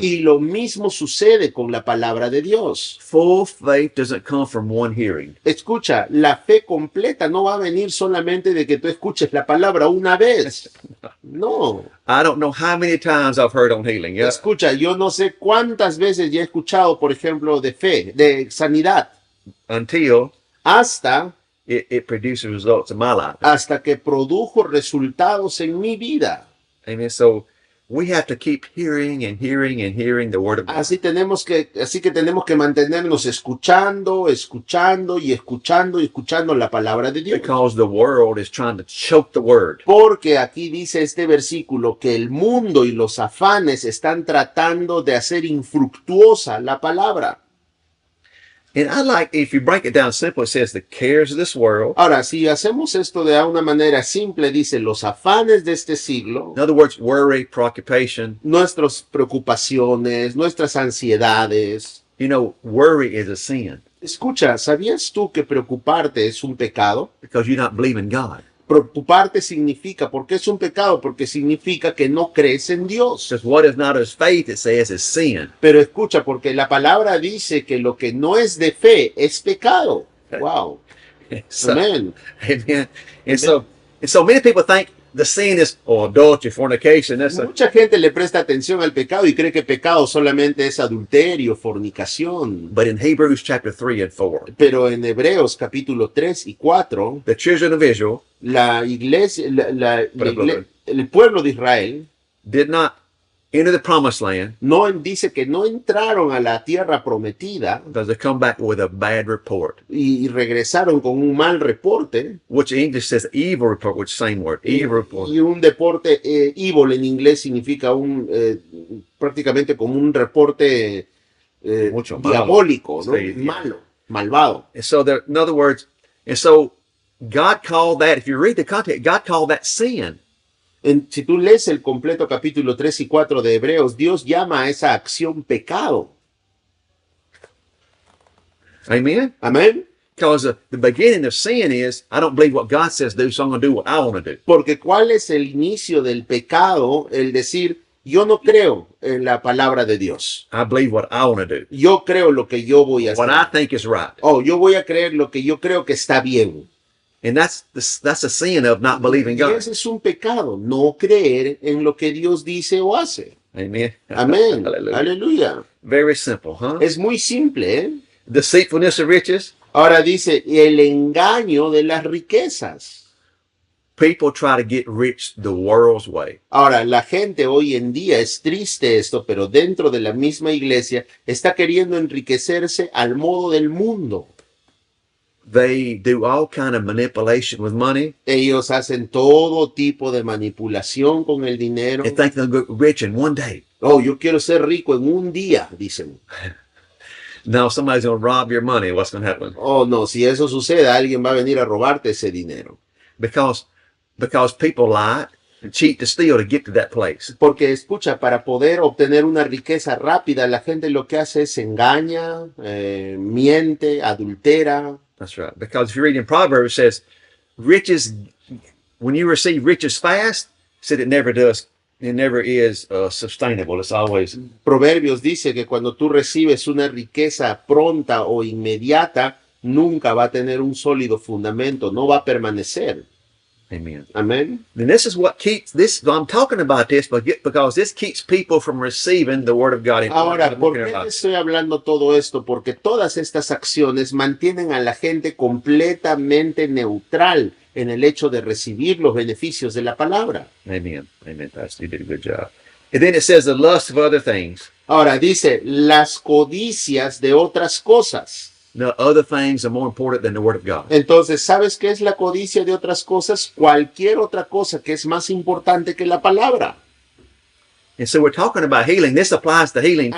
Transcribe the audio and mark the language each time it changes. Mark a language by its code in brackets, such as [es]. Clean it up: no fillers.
[es] Y lo mismo sucede con la palabra de Dios. [en] Full faith doesn't come from one hearing. [es] Escucha, la fe completa no va a venir solamente de que tú escuches la palabra una vez. No. [en] I don't know how many times I've heard on healing. Yeah. [es] Escucha, yo no sé cuántas veces ya he escuchado, por ejemplo, de fe, de sanidad, [en] Until [es] hasta [en] it produces results in my life. [es] que produjo resultados en mi vida. [en] Amen. So we have to keep hearing and hearing and hearing the word of God. [es] Así que tenemos que mantenernos escuchando, escuchando y escuchando y escuchando la palabra de Dios. [en] Because the world is trying to choke the word. [es] Porque aquí dice este versículo que el mundo y los afanes están tratando de hacer infructuosa la palabra. [en] And I like, if you break it down simple, it says the cares of this world. [es] Ahora, si hacemos esto de una manera simple, dice los afanes de este siglo, [en] In other words, worry, preoccupation. [es] nuestras preocupaciones, nuestras ansiedades. [en] You know, worry is a sin [es] Escucha, ¿sabías tú que preocuparte es un pecado? [en] because you don't believe in God. [es] Preocuparte significa, ¿por qué es un pecado? Porque significa que no crees en Dios. [en] Because what is not as faith, it says, is sin. [es] Pero escucha, porque la palabra dice que lo que no es de fe es pecado. [en] Wow. So, [es] Amén. [en] amen. And so many people think the sin is adultery, fornication. That's a, [es] Mucha gente le presta atención al pecado y cree que pecado solamente es adulterio, fornicación. [en] but in Hebrews chapter 3 and 4, [es] Pero en Hebreos capítulo 3 y 4, [en] the children of Israel [es] la iglesia, Perdón. el pueblo de Israel [en] did not enter the promised land [es] no dice que no entraron a la tierra prometida [en] because they come back with a bad report, [es] y regresaron con un mal reporte. [en] which in English says evil report, which same word, evil report. [es] Y un deporte evil en inglés significa prácticamente como un reporte Mucho malo. diabólico, ¿no? Sí. Malo, malvado. [en] And so there, in other words, and so God called that, if you read the context, God called that sin. [es] Si tú lees el completo capítulo 3 y 4 de Hebreos, Dios llama a esa acción pecado. [en] Amen? [es] Amén. [en] Because the beginning of sin is, I don't believe what God says do, so I'm going to do what I want to do. [es] Porque ¿cuál es el inicio del pecado? El decir, yo no creo en la palabra de Dios. [en] I believe what I want to do, [es] Yo creo lo que yo voy a [en] what [es] hacer. [en] I think is right. [es] Oh, yo voy a creer lo que yo creo que está bien. [en] And that's a sin of not believing [es] Y [en] God. [es] ese es un pecado, no creer en lo que Dios dice o hace. [en] Amen. [es] Amén. [en] Hallelujah. [es] Aleluya. [en] Very simple, huh? [es] Es muy simple, ¿eh? [en] Deceitfulness of riches. [es] Ahora dice, el engaño de las riquezas. [en] People try to get rich the world's way. [es] Ahora, la gente hoy en día, es triste esto, pero dentro de la misma iglesia está queriendo enriquecerse al modo del mundo. [en] They do all kind of manipulation with money [es] Ellos hacen todo tipo de manipulación con el dinero. [en] and think they'll get rich in one day. [es] Oh, yo quiero ser rico en un día, dicen. [en] Now somebody's going to rob your money. What's going to happen? [es] Oh, no, si eso sucede, alguien va a venir a robarte ese dinero. [en] Because people lie and cheat to steal to get to that place. [es] Porque escucha, para poder obtener una riqueza rápida, la gente lo que hace es engaña, miente, adultera. [en] That's right. Because if you read in Proverbs, it says, riches, when you receive riches fast, it said it never is sustainable. It's always, [es] Proverbios dice que cuando tú recibes una riqueza pronta o inmediata, nunca va a tener un sólido fundamento, no va a permanecer. [en] amen. [es] Amén. [en] And this is what keeps this, I'm talking about this because this keeps people from receiving the word of God. [es] Ahora, ¿por qué te estoy hablando todo esto? Porque todas estas acciones mantienen a la gente completamente neutral en el hecho de recibir los beneficios de la palabra. [en] Amen. Amen, Pastor. You did a good job. And then it says the lust of other things. [es] Ahora dice, las codicias de otras cosas. [en] No, other things are more important than the word of God. [es] Entonces, ¿sabes qué es la codicia de otras cosas? Cualquier otra cosa que es más importante que la palabra. [en] And so we're talking about healing. This applies to healing too.